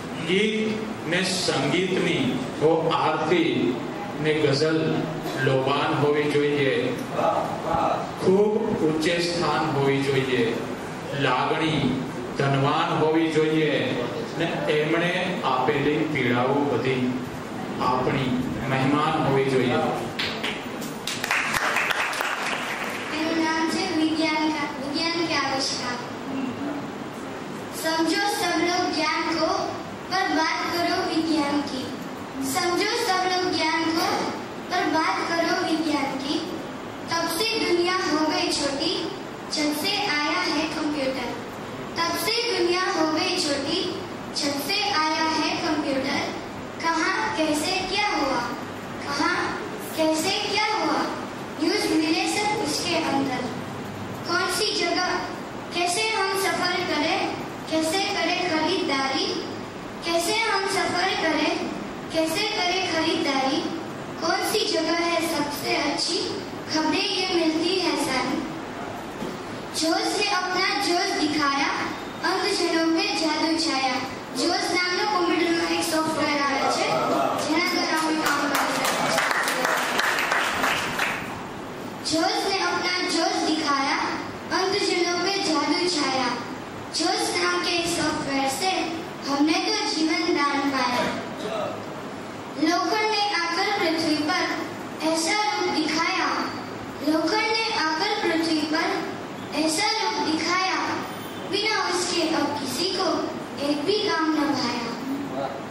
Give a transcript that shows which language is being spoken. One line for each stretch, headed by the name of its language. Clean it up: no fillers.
Gujarati: ગીત ને સંગીતની હો આરતી ને ગઝલ લોબાન હોવી જોઈએ. ખૂબ ઊંચે સ્થાન હોવી જોઈએ, લાગણી ધનવાન હોવી જોઈએ ને એમણે આપેલી પીડાઓ બધી આપણી મહેમાન હોવી જોઈએ.
Hindi: मेरा नाम है विज्ञान के आविष्कार. समझो सब लोग ज्ञान को, पर बात करो विज्ञान की. समझो सब लोग ज्ञान को, पर बात करो विज्ञान की. तब से दुनिया हो गई छोटी, जब से आया है कंप्यूटर. तब से दुनिया हो गई छोटी, जब से आया है कंप्यूटर. कहाँ कैसे क्या हुआ, कहाँ कैसे क्या हुआ, न्यूज़ मिले सब उसके अंदर. कौन सी जगह कैसे हम सफर करें, कैसे करें खरीदारी, कैसे हम सफर करें, कैसे करें खरीदारी. कौन सी जगह है सबसे अच्छी, खबरें ये मिलती है सारी. जोश से अपना जोश दिखाया, अंधजनों पे जादू छाया.
Gujarati: जोश નામનો કોમ્પ્યુટરમાં એક સોફ્ટવેર આવે છે જેના દ્વારા અમે કામ કરીએ છીએ.
Hindi: जोश ने अपना जोश दिखाया, अंधजनों पे जादू छाया. जोश नाम के सॉफ्टवेयर से हमने तो जीवन दान पाया. लोखंड ने आकर पृथ्वी पर ऐसा रूप दिखाया. लोखंड ने आकर पृथ्वी पर ऐसा रूप दिखाया, बिना उसके अब किसी को एक भी काम न भाया.